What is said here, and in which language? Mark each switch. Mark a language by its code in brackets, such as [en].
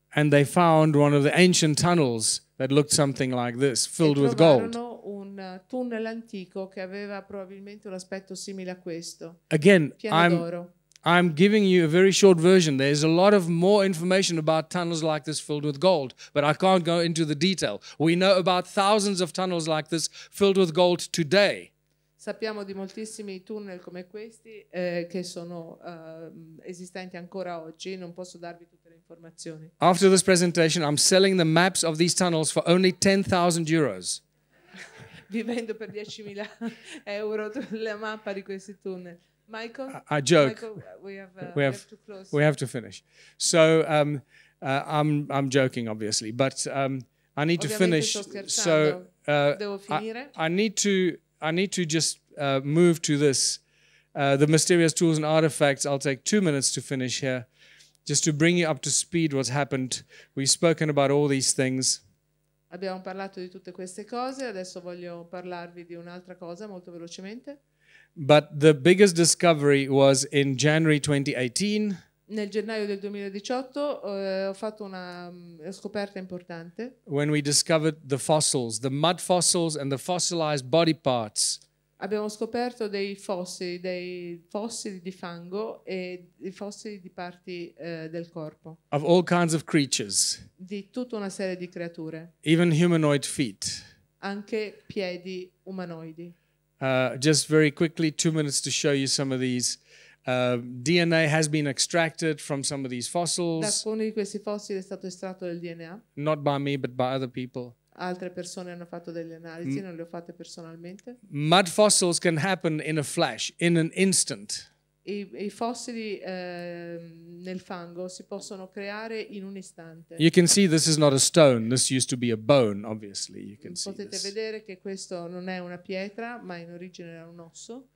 [en] and they found one of the ancient tunnels that looked something like this, filled with gold. [it] Trovarono un tunnel antico che aveva probabilmente un aspetto simile a questo, [en] Again, [it] pieno d'oro. [en] I'm giving you a very short version. There's a lot of more information about tunnels like this filled with gold, but I can't go into the detail. We know about thousands of tunnels like this filled with gold today. [it] Sappiamo di moltissimi tunnel come questi che sono esistenti ancora oggi, non posso darvi tutte le informazioni. [en] After this presentation, I'm selling the maps of these tunnels for only 10,000 euros. [it] Vi vendo per 10.000 euro la mappa di questi tunnel. [en] Michael? I joke. Michael, we have to close. We have to finish. So I'm joking, obviously, but I need to finish. So [it] devo finire. [en] I need to just move to this. The mysterious tools and artifacts. I'll take 2 minutes to finish here, just to bring you up to speed what's happened. We've spoken about all these things. [it] Abbiamo parlato di tutte queste cose, adesso voglio parlarvi di un'altra cosa molto velocemente. [en] But the biggest discovery was in January 2018. [it] Nel gennaio del 2018 ho fatto una scoperta importante. [en] When we discovered the fossils, the mud fossils and the fossilized body parts. [it] Abbiamo scoperto dei fossili di fango e dei fossili di parti del corpo. [en] Of all kinds of creatures. [it] Di tutta una serie di creature. [en] Even humanoid feet. [it] Anche piedi umanoidi. [en] Just very quickly, 2 minutes to show you some of these. DNA has been extracted from some of these [it] Da [en] fossils. [it] alcuni di questi fossili è stato estratto del DNA. [en] Not by me, but by other people. [it] Altre persone hanno fatto delle analisi, non le ho fatte personalmente. [en] Mud fossils can happen in a flash, in an instant. [it] I fossili nel fango si possono creare in un istante. [en] You can see this is not a stone. This used to be a bone, obviously. You can see [it] Potete [en] this. [it] vedere che questo non è una pietra, ma in origine era un osso.